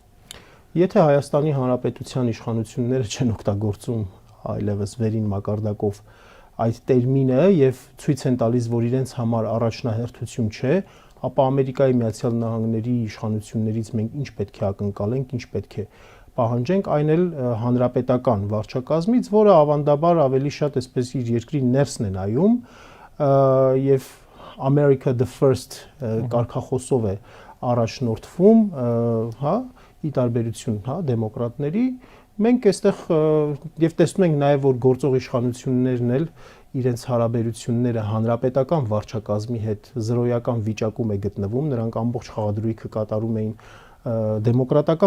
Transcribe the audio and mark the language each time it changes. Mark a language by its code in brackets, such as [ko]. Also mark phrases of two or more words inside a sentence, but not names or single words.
[hy] Եթե Հայաստանի Հանրապետության իշխանությունները չեն օգտագործում այլևս վերին մակարդակով այդ տերմինը եւ ցույց են տալիս, որ իրենց համար առաջնահերթություն չէ, ապա Ամերիկայի Միացյալ Նահանգների իշխանություններից մենք ինչ պետք է ակնկալենք, ինչ պետք է պահանջենք, այն էլ հանրապետական վարչակազմից, որը ավանդաբար ավելի շատ այսպես իր երկրի ներսն է նայում եւ [en] America the first [hy] կարգախոսով է առաջնորդվում, ի տարբերություն, դեմոկրատների, մենք այստեղ եւ տեսնում ենք նաեւ, որ գործող իշխանություններն էլ իրենց հարաբերությունները հանրապետական վարչակազմի հետ զրոյական վիճակում է գտնվում, նրանք ամբողջ խաղադրույքը կատարում էին դեմոկրատական